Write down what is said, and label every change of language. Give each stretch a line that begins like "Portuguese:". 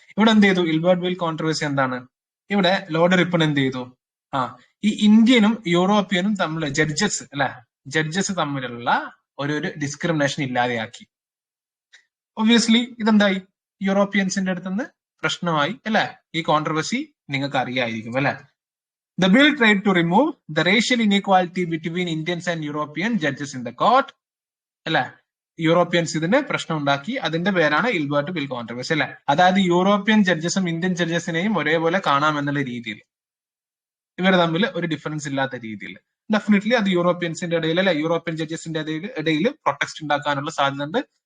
Malayalam: ഇവിടെ എന്ത് ചെയ്തു, ഇൽബർട്ട് ബിൽ കോൺട്രവേഴ്സി എന്താണ്, ഇവിടെ ലോർഡ് റിപ്പൺ എന്ത് ചെയ്തു, ഈ ഇന്ത്യനും യൂറോപ്യനും തമ്മിൽ ജഡ്ജസ് തമ്മിലുള്ള ഒരു ഡിസ്ക്രിമിനേഷൻ ഇല്ലാതെയാക്കി. ഒബ്വിയസ്ലി ഇതെന്തായി, യൂറോപ്യൻസിന്റെ അടുത്തുനിന്ന് പ്രശ്നമായി അല്ലെ. ഈ കോൺട്രവേഴ്സി നിങ്ങൾക്ക് അറിയായിരിക്കും അല്ലെ.
English: The bill tried to remove the racial inequality between Indians and European judges in the court അല്ലെ.
Malayalam: യൂറോപ്യൻസ് ഇതിന് പ്രശ്നം ഉണ്ടാക്കി, അതിന്റെ പേരാണ് ഇൽബർട്ട് ബിൽ കോൺട്രവേഴ്സി അല്ലെ. അതായത് യൂറോപ്യൻ ജഡ്ജസും ഇന്ത്യൻ ജഡ്ജസിനെയും ഒരേപോലെ കാണാമെന്നുള്ള രീതിയിൽ ഇവർ തമ്മിൽ ഒരു ഡിഫറൻസ് ഇല്ലാത്ത രീതിയിൽ. ഡെഫിനറ്റ്ലി അത് യൂറോപ്യൻസിന്റെ ഇടയിൽ അല്ലെ യൂറോപ്യൻ ജഡ്ജസിന്റെ ഇടയിൽ പ്രൊട്ടക്സ്റ്റ് ഉണ്ടാക്കാനുള്ള സാധ്യത ഉണ്ട്.